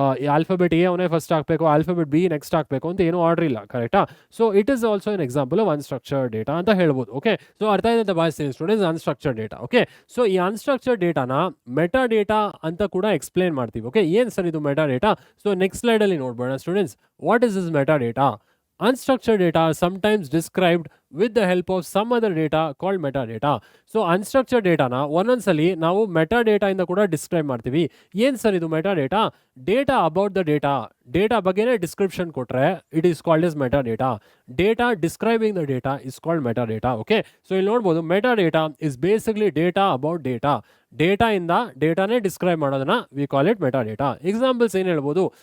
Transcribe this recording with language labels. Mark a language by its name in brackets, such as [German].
[Kannada] Alphabet A ಅವನೇ first ಹಾಕಬೇಕು, alphabet B next ಹಾಕಬೇಕು ಅಂತ ಏನೂ ಆರ್ಡರ್ ಇಲ್ಲ, ಕರೆಕ್ಟಾ? So [English] it is also an example of unstructured data [Kannada] ಅಂತ ಹೇಳ್ಬೋದು. ಓಕೆ, ಸೊ ಅರ್ಥ ಇದೆ ಅಂತ ಭಾವಿಸ್ತೀನಿ students unstructured data. Okay, so ಈ ಅನ್‌ಸ್ಟ್ರಕ್ಚರ್ಡ್ ಡೇಟಾನ ಮೆಟಾ ಡೇಟಾ ಅಂತ ಕೂಡ ಎಕ್ಸ್ಪ್ಲೇನ್ ಮಾಡ್ತೀವಿ. ಓಕೆ, ಏನು ಸರ್ ಇದು meta data? So next ಸ್ಲೈಡಲ್ಲಿ ನೋಡ್ಬೋಣ students. [English] What is this metadata? Unstructured data are sometimes described with the help of some other data called metadata. [Kannada] So unstructured ಡೇಟಾನ ಒಂದೊಂದ್ಸಲಿ ನಾವು metadata ಇಂದ ಕೂಡ describe ಮಾಡ್ತೀವಿ. ಏನು sir ಇದು metadata? [English] data about the data [Kannada] ಬಗ್ಗೆನೇ description ಕೊಟ್ಟರೆ [English] It is called as metadata. Data describing the data is called metadata. [Kannada] Okay, so ಇಲ್ಲಿ ನೋಡ್ಬೋದು [English] metadata is basically data about [Kannada] ಡೇಟಾಯಿಂದ ಡೇಟಾನೇ describe ಮಾಡೋದನ್ನ [English] We call it metadata. [Kannada] Examples ಏನು ಹೇಳ್ಬೋದು?